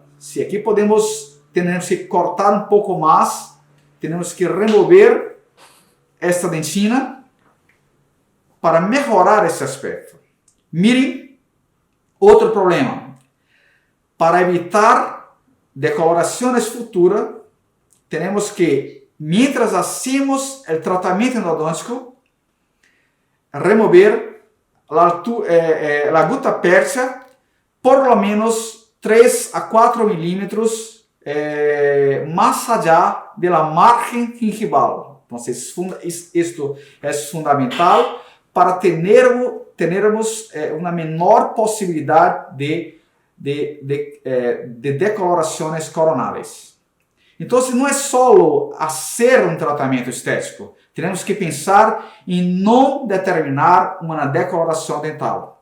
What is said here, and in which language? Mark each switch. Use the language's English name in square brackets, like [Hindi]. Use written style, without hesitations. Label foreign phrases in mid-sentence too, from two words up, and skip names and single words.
[Portuguese] Se aqui temos que cortar um pouco mais, temos que remover esta dentina para melhorar esse aspecto. Miren, outro problema. Para evitar decolorações futuras, temos que, [Spanish] mientras hacemos [Portuguese] o tratamento endodôntico, remover a gutta percha [Spanish] por lo menos 3 a 4 milímetros más allá de la margen gingival. Entonces, esto es fundamental [Portuguese] para termos uma menor possibilidade de decolorações coronales. Então, não é só fazer um tratamento estético. Temos que pensar em não determinar uma decoloração dental.